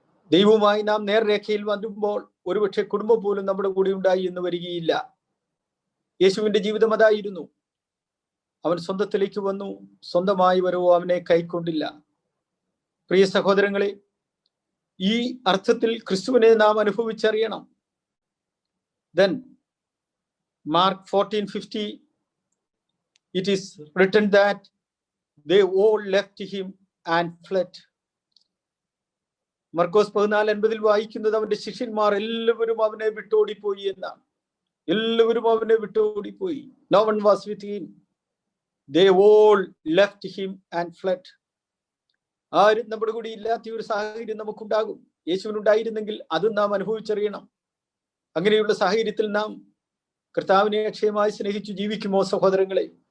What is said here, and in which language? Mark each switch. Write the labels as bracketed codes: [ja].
[ml] ദൈവവുമായി നാം നേർരേഖയിൽ വരുമ്പോൾ ഒരുപക്ഷെ കുടുംബം പോലും നമ്മുടെ കൂടെ ഉണ്ടായി എന്ന് വരികയില്ല. യേശുവിന്റെ ജീവിതം അതായിരുന്നു. അവൻ സ്വന്തത്തിലേക്ക് വന്നു, സ്വന്തമായി വരവോ അവനെ കൈക്കൊണ്ടില്ല. പ്രിയ സഹോദരങ്ങളെ, ഈ അർത്ഥത്തിൽ ക്രിസ്തുവിനെ നാം അനുഭവിച്ചറിയണം. [en] Then Mark 14:50, it is written that they all left him and fled. [ml] മർക്കോസ് 14:50 വായിക്കുന്നത് അവന്റെ ശിഷ്യന്മാർ എല്ലാവരും അവനെ വിട്ടോടിപ്പോയി എന്നാണ്. എല്ലാവരും അവനെ വിട്ടോടിപ്പോയി. [en] No one was with him. They all left him and fled. [ml] ആരും നമ്മുടെ കൂടി ഇല്ലാത്ത ഒരു സാഹചര്യം നമുക്കുണ്ടാകും. യേശുവിനുണ്ടായിരുന്നെങ്കിൽ അതും നാം അനുഭവിച്ചറിയണം. അങ്ങനെയുള്ള സാഹചര്യത്തിൽ നാം കർത്താവിനെ അക്ഷയമായി സ്നേഹിച്ചു ജീവിക്കുമോ സഹോദരങ്ങളെ?